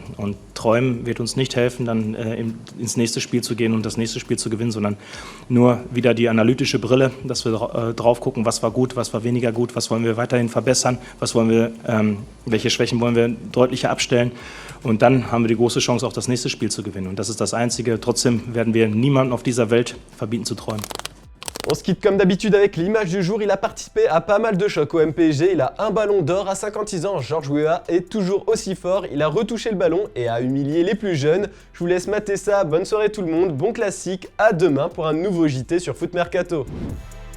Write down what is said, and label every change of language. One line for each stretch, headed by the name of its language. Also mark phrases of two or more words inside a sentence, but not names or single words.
German: Und Träumen wird uns nicht helfen, dann ins nächste Spiel zu gehen und das nächste Spiel zu gewinnen, sondern nur wieder die analytische Brille, dass wir drauf gucken, was war gut, was war weniger gut, was wollen wir weiterhin verbessern, welche Schwächen wollen wir deutlicher abstellen. Und dann haben wir die große Chance, auch das nächste Spiel zu gewinnen. Und das ist das Einzige. Trotzdem werden wir niemandem auf dieser Welt verbieten zu träumen.
French: On se quitte comme d'habitude avec l'image du jour. Il a participé à pas mal de chocs au MPSG. Il a un ballon d'or à 56 ans. Georges Weah est toujours aussi fort. Il a retouché le ballon et a humilié les plus jeunes. Je vous laisse mater ça. Bonne soirée tout le monde. Bon classique. À demain pour un nouveau JT sur Foot Mercato.